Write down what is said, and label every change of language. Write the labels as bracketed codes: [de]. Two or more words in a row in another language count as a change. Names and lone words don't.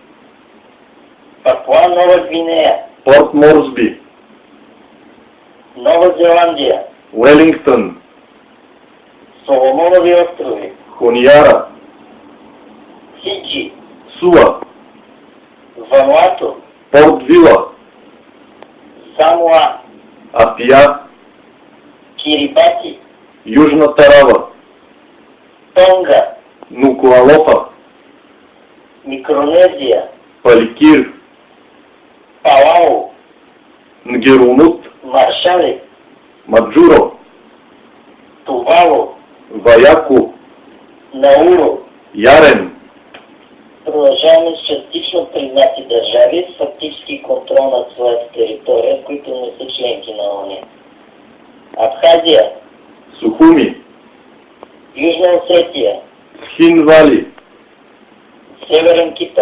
[bg] Папуа Нова Гвинея, Порт Морсби, Нова Зеландия, Уелингтън, Соломонови острови, Хониара, Фиджи, Суа, Вануато, Порт Вила, Самоа, Апия, Кирибати, Южна Тарава, Тонга, Нукуалофа, Микронезия, Паликир, Палау, Нгерунут, Маршали, Маджуро, Тувало, Ваяко, Науру. Ярен, Продължаваме с частично признати държави с фактически контрол над своята територия, които не са членки на ООН. Абхазия, Сухуми, Южна Осетия, Схин Вали, Северен Кипър,